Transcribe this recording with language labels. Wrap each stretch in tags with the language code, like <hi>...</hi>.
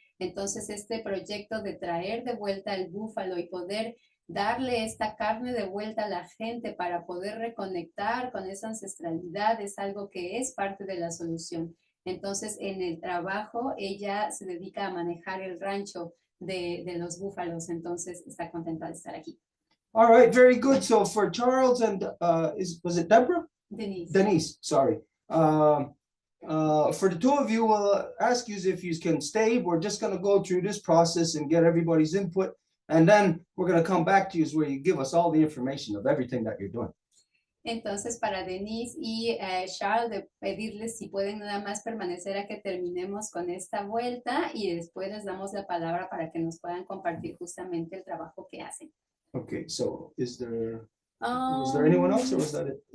<es>Entonces este proyecto de traer de vuelta el búfalo y poder darle esta carne de vuelta a la gente para poder reconectar con esa ancestralidad es algo que es parte de la solución. Entonces, en el trabajo, ella se dedica a manejar el rancho de los búfalos. Entonces, está contenta de estar aquí.</es> <en>All right, very good. So for Charles and was it Deborah? Denise. Denise, sorry. For the two of you, we'll ask you if you can stay. We're just going to go through this process and get everybody's input. And then we're going to come back to you where you give us all the information of everything that you're doing.</en> <es>Entonces, para Denise y Charles, de pedirles si pueden nada más permanecer a que terminemos con esta vuelta y después les damos la palabra para que nos puedan compartir justamente el trabajo que hacen.</es> <en>Okay, so was there anyone else or was that it?</en>